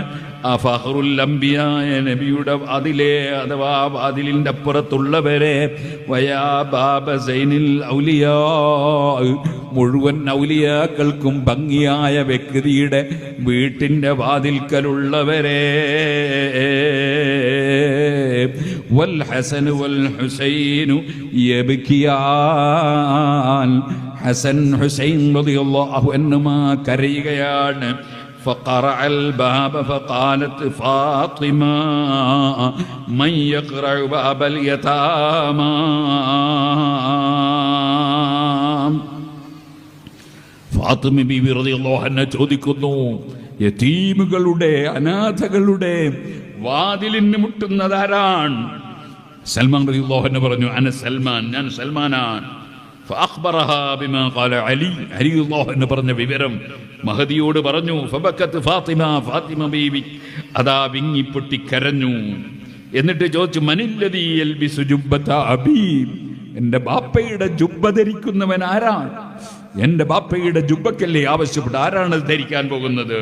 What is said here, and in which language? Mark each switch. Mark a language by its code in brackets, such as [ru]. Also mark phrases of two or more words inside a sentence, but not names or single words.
[ml] ആ [ar] فخر الأنبياء [ml] നബിയുടെ വാതിലെ അഥവാ വാതിലിൻ്റെ അപ്പുറത്തുള്ളവരെ, [ar] ويا باب زين الأولياء, [ml] മുഴുവൻ ഔലിയാക്കൾക്കും ഭംഗിയായ വ്യക്തിയുടെ വീട്ടിൻ്റെ വാതിൽക്കലുള്ളവരെ, [ar] والحسن والحسين يبكيان, [ml] ഹസൻ ഹുസൈൻ [ar] رضي الله عنهما [ml] കരയുകയാണ്. [ar] فقرع الباب فقالت فاطمة من يقرع باب اليتامى. [ml] ഫാത്തിമ ബീവി [ar] رضي الله عنها [ml] ചോദിക്കുന്നു, യതീമുകളുടെ അനാഥകളുടെ വാതിലിന് മുട്ടുന്നതാരാണ്? സൽമാൻ [ar] رضي الله عنه [ml] പറഞ്ഞു, [ar] أنا سلمان, [ml] ഞാൻ സൽമാനാണ്. [ar] فأخبرها بما قال علي, [ml] അലി [ar] رضي الله عنه [ml] പറഞ്ഞ വിവരം മഹദിയോട് പറഞ്ഞു. [ar] فبكت فاطمة, [ml] ഫാത്തിമ ബീവി അതാ വിങ്ങിപ്പൊട്ടി കരഞ്ഞു. എന്നിട്ട് ചോദിച്ചു, [ar] من الذي يلبس جبة أبي, [ml] എൻ്റെ ബാപ്പയുടെ ജുബ്ബ ധരിക്കുന്നവൻ ആരാണ്? എൻ്റെ ബാപ്പയുടെ ജുബ്ബക്കല്ലേ ആവശ്യപ്പെട്ട്, ആരാണ് ധരിക്കാൻ പോകുന്നത്?